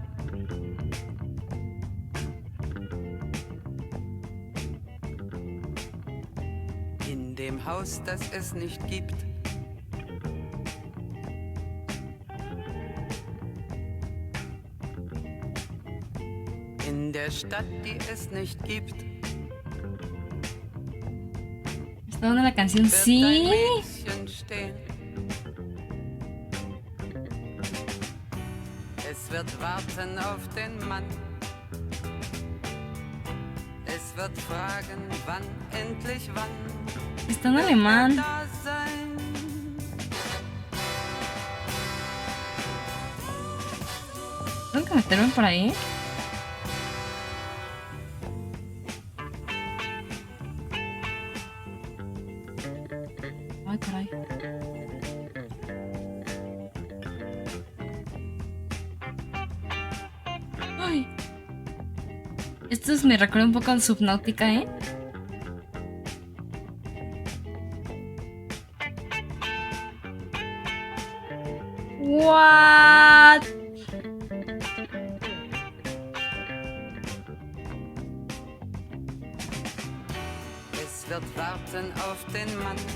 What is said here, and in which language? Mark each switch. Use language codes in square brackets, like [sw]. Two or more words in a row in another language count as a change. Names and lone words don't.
[de] In dem Haus, das es nicht gibt. In der Stadt, die es nicht gibt. [es] ¿Está dando la canción? [de] Wird [es] Sí. [de] ein Mädchen stehen. Es wird warten auf den Mann. Es wird fragen, wann, endlich wann. [es] Está en alemán. [de] Da sein. [es] Tengo que meterme por ahí. Ay, caray. Ay. Esto me recuerda un poco a Subnautica, ¿eh? [en] What? [de] Es wird warten auf den Mann.